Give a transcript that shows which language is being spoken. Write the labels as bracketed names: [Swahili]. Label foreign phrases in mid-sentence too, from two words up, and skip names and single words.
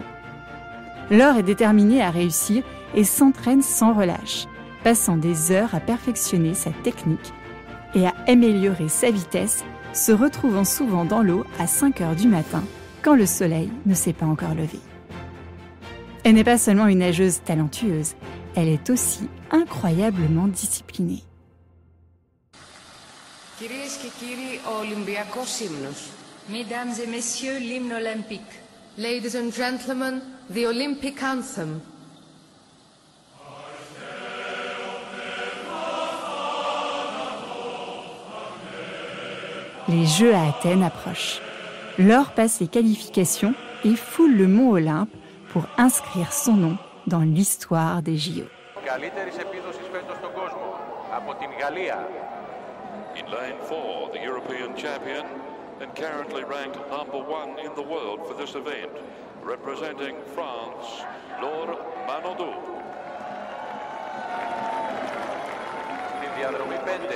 [French] Laure est déterminée à réussir et s'entraîne sans relâche, passant des heures à perfectionner sa technique et à améliorer sa vitesse, se retrouvant souvent dans l'eau à 5 heures du matin, quand le soleil ne s'est pas encore levé. Elle n'est pas seulement une nageuse talentueuse, elle est aussi incroyablement disciplinée. [Greek] Κυρίες και κύριοι, ο Ολυμπιακός ύμνος. [French] Mesdames et messieurs, l'hymne olympique. [English] Ladies and gentlemen, the Olympic anthem. [French] Les Jeux à Athènes approchent. Laure passe les qualifications et foule le mont Olympe pour inscrire son nom dans l'histoire des JO. [Greek] Καλύτερης επίδοσης φέτος στον κόσμο. Από την Γαλλία. [English] In lane 4, the European champion and currently ranked number 1 in the world for this event, representing France, Laure Manodou. [Greek] Στην διαδρομή 5.